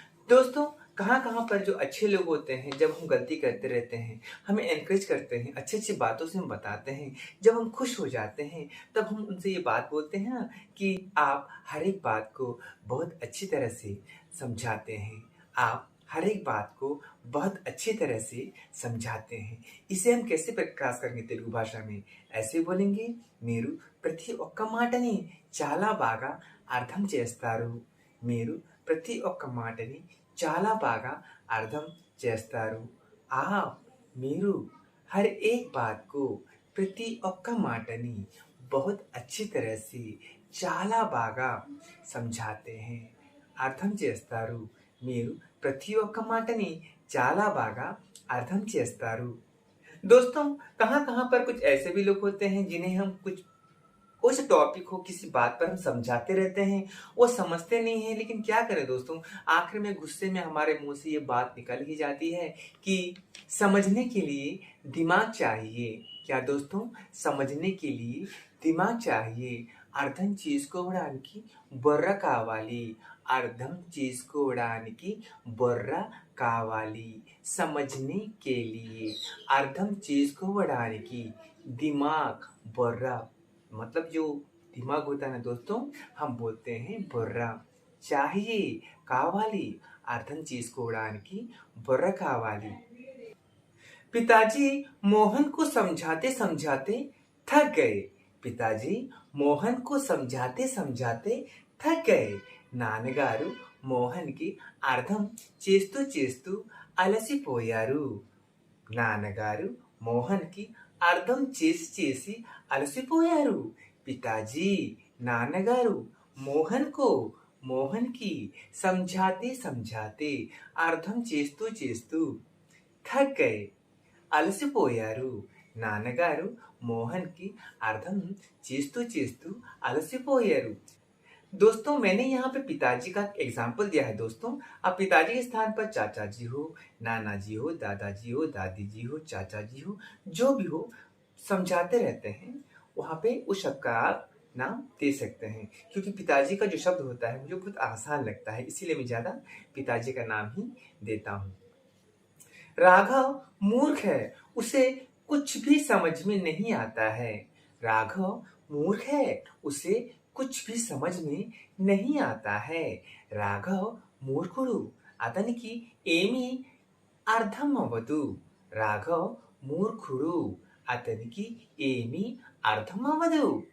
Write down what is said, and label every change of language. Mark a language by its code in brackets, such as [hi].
[hi] दोस्तों, कहाँ-कहाँ पर जो अच्छे लोग होते हैं, जब हम गलती करते रहते हैं, हमें एनकरेज करते हैं, अच्छी-अच्छी बातों से हम बताते हैं, जब हम खुश हो जाते हैं, तब हम उनसे ये बात बोलते हैं ना कि आप हर एक बात को बहुत अच्छी तरह से समझाते हैं. आप हर एक बात को बहुत अच्छी तरह से समझाते हैं. इसे हम कैसे प्रकाश करेंगे तेलुगु भाषा में? ऐसे बोलेंगे, [te] మీరు ప్రతి ఒక్క మాటని చాలా బాగా అర్థం చేస్తారు. మీరు ప్రతి ఒక్క మాటని చాలా బాగా అర్థం చేస్తారు. [hi] आप [te] మీరు [hi] हर एक बात को [te] ప్రతి ఒక్క మాటని [hi] बहुत अच्छी तरह से [te] చాలా బాగా [hi] समझाते हैं. [te] అర్థం చేస్తారు. మీరు ప్రతి ఒక్క మాటని చాలా బాగా అర్థం చేస్తారు. [hi] दोस्तों, कहाँ-कहाँ पर कुछ ऐसे भी लोग होते हैं जिन्हें हम कोई सा टॉपिक हो, किसी बात पर हम समझाते रहते हैं, वो समझते नहीं हैं, लेकिन क्या करें दोस्तों, आखिर में गुस्से में हमारे मुंह से ये बात निकल ही जाती है कि समझने के लिए दिमाग चाहिए. क्या दोस्तों? समझने के लिए दिमाग चाहिए. [te] అర్థం చేసుకోవడానికి బుర్ర కావాలి. అర్థం చేసుకోవడానికి బుర్ర కావాలి. [hi] समझने के लिए [te] అర్థం చేసుకోవడానికి [hi] दिमाग బుర్ర, मतलब जो दिमाग होता है ना दोस्तों, हम बोलते हैं బుర్ర. चाहिए [te] కావాలి. అర్థం చేసుకోవడానికి బుర్ర కావాలి. [hi] पिताजी मोहन को समझाते समझाते थक गए. पिताजी मोहन को समझाते समझाते थक गए. [te] నాన్నగారు మోహన్కి అర్థం చేస్తూ చేస్తూ అలసిపోయారు. నాన్నగారు మోహన్కి అర్థం చేసి చేసి అలసిపోయారు. పితాజీ నాన్నగారు మోహన్కి [hi] समझाते समझाते [te] అర్థం చేస్తూ చేస్తూ [hi] थक गए [te] అలసిపోయారు. నాన్నగారు మోహన్కి అర్థం చేస్తూ చేస్తూ అలసిపోయారు. [hi] दोस्तों, मैंने यहाँ पे पिताजी का एग्जाम्पल दिया है. दोस्तों, अब पिताजी के स्थान पर चाचा जी हो, नाना जी हो, दादाजी हो, दादी जी हो, चाचा जी हो, जो भी हो, समझाते रहते हैं, वहाँ पे उस शब्द का आप नाम दे सकते हैं. क्योंकि पिताजी का जो शब्द होता है मुझे बहुत आसान लगता है, इसीलिए मैं ज़्यादा पिताजी का नाम ही देता हूँ. राघव मूर्ख है, उसे कुछ भी समझ में नहीं आता है. राघव मूर्ख है, उसे कुछ भी समझ में नहीं आता है. [te] రాఘవ్ మూర్ఖుడు, అతనికి ఏమీ అర్థం అవ్వదు. రాఘవ్ మూర్ఖుడు, అతనికి ఏమీ అర్థం అవ్వదు.